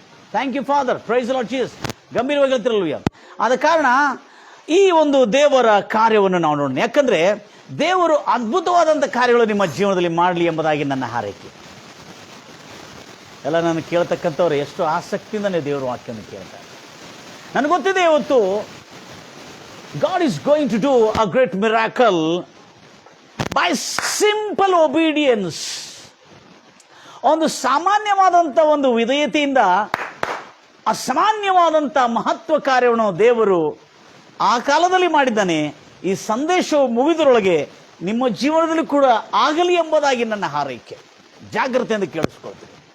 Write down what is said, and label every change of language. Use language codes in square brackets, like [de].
[en] Thank you father, praise Lord Jesus. [kn] ಗಂಭೀರವಾಗಿ ಹೇಳ್ತೀರಿ hallelujah. ಆದ ಕಾರಣ ಈ ಒಂದು ದೇವರ ಕಾರ್ಯವನ್ನು ನಾವು ನೋಡೋಣ. ಯಾಕಂದ್ರೆ ದೇವರು ಅದ್ಭುತವಾದಂಥ ಕಾರ್ಯಗಳು ನಿಮ್ಮ ಜೀವನದಲ್ಲಿ ಮಾಡಲಿ ಎಂಬುದಾಗಿ ನನ್ನ ಹಾರೈಕೆ. ಎಲ್ಲ ನಾನು ಕೇಳ್ತಕ್ಕಂಥವ್ರು ಎಷ್ಟು ಆಸಕ್ತಿಯಿಂದಲೇ ದೇವರ ವಾಕ್ಯವನ್ನು ಕೇಳ್ತಾರೆ. ನನಗೆ ಗೊತ್ತಿದೆ ಇವತ್ತು [en] God is going to do a great miracle by simple obedience. [kn] ಒಂದು ಸಾಮಾನ್ಯವಾದಂಥ ಒಂದು ವಿಧೇಯತೆಯಿಂದ ಅಸಾಮಾನ್ಯವಾದಂಥ ಮಹತ್ವ ಕಾರ್ಯವನ್ನು ದೇವರು ಆ ಕಾಲದಲ್ಲಿ ಮಾಡಿದ್ದಾನೆ. ಈ ಸಂದೇಶವು ಮುಗಿದರೊಳಗೆ ನಿಮ್ಮ ಜೀವನದಲ್ಲಿ ಕೂಡ ಆಗಲಿ ಎಂಬುದಾಗಿ ನನ್ನ ಹಾರೈಕೆ. ಜಾಗ್ರತೆಯಿಂದ ಕೇಳಿಸ್ಕೊಳ್ತೀನಿ.